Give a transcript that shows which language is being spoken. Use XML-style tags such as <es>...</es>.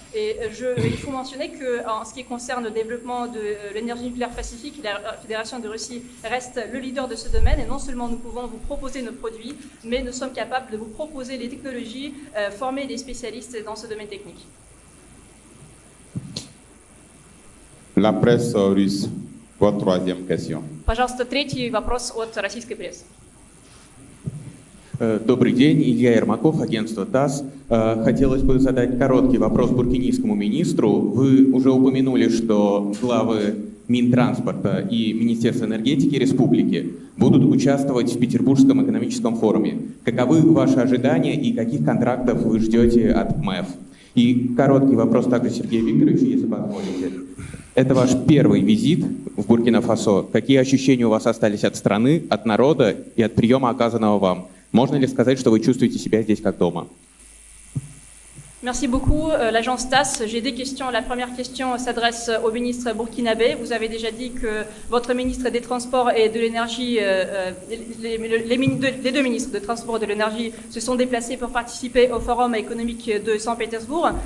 <fr>Et il faut mentionner qu'en ce qui concerne le développement de l'énergie nucléaire pacifique, la Fédération de Russie reste le leader de ce domaine. Et non seulement nous pouvons vous proposer nos produits, mais nous sommes capables de vous proposer les technologies, former des spécialistes dans ce domaine technique. La presse russe. Votre troisième question.</fr> <ru>Пожалуйста, третий вопрос от российской прессы. Добрый день, Илья Ермаков, агентство ТАСС. Хотелось бы задать короткий вопрос буркинийскому министру. Вы уже упомянули, что главы Минтранспорта и Министерства энергетики республики будут участвовать в Петербургском экономическом форуме. Каковы ваши ожидания и каких контрактов вы ждете от МЭФ? И короткий вопрос также Сергею Викторовичу, если позволите. Это ваш первый визит в Буркина-Фасо. Какие ощущения у вас остались от страны, от народа и от приема, оказанного вам? Можно ли сказать, что вы чувствуете себя здесь как дома?</ru> <fr>Merci beaucoup. L'agence TAS, j'ai des questions. La première question s'adresse au ministre burkinabé. Vous avez déjà dit que votre ministre des Transports et de l'Énergie, les deux ministres des Transports et de l'Énergie se sont déplacés pour participer au Forum économique de Saint-Pétersbourg.</fr>